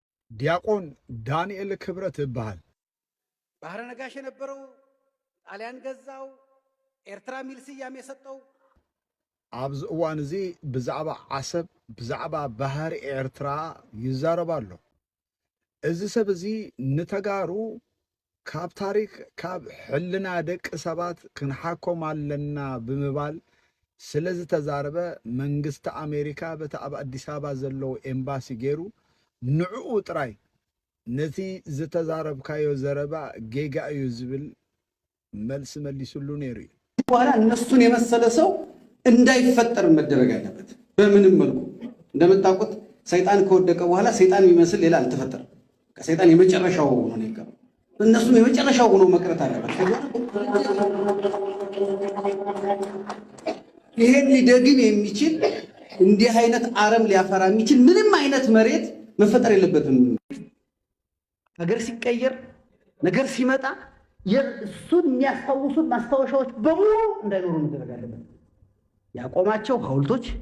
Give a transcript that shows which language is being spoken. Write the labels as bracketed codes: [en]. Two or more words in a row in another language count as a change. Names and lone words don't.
[am] ዲያቆን ዳንኤል ክብረት ይባላል። ባህረ ነጋሽ የነበረው ጣሊያን ገዛው ኤርትራ ሚል ስያሜ የሰጠው [ti] ኣብዚ እዋን እዚ ብዛዕባ ዓሰብ ብዛዕባ ባህሪ ኤርትራ ይዛረባሉ። እዚ ሰብ እዚ ንተጋሩ ካብ ታሪክ ካብ ሕልና ደቂ ሰባት ክንሓኮም ኣለና ብምባል ስለ ዝተዛረበ መንግስቲ ኣሜሪካ በቲ ኣብ ኣዲስ አበባ ዘለዎ ኤምባሲ ገይሩ ንዕኡ ጥራይ ነቲ ዝተዛረብካዮ ዘረባ ጌጋ እዩ ዝብል መልስ መሊሱሉ ነይሩ እዩ። [am] በኋላ እነሱን የመሰለ ሰው እንዳይፈጠር መደረግ አለበት። በምንም መልኩ እንደምታውቁት ሰይጣን ከወደቀ በኋላ ሰይጣን የሚመስል ሌላ አልተፈጠረም። ከሰይጣን የመጨረሻው ሆኖ ነው የቀረው። እነሱም የመጨረሻው ሆኖ መቅረት አለበት። ይሄን ሊደግም የሚችል እንዲህ አይነት አረም ሊያፈራ የሚችል ምንም አይነት መሬት መፈጠር የለበትም። ሀገር ሲቀየር ነገር ሲመጣ የእሱን የሚያስታውሱት ማስታወሻዎች በሙሉ እንዳይኖሩ መደረግ አለበት። ያቆማቸው ሐውልቶች